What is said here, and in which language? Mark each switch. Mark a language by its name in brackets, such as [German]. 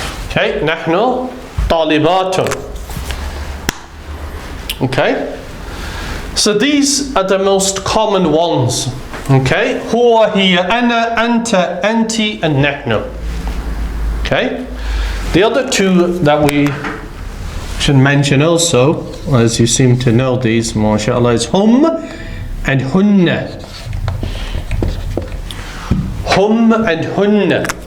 [Arabic] Okay, نحن طالبات. [English] Okay, so these are the most common ones. [Arabic] Okay, هو هي أنا أنت أنتِ and نحن. [English] Okay, the other two that we should mention also, as you seem to know these, mashallah, is hum and hunna. Hum and hunna.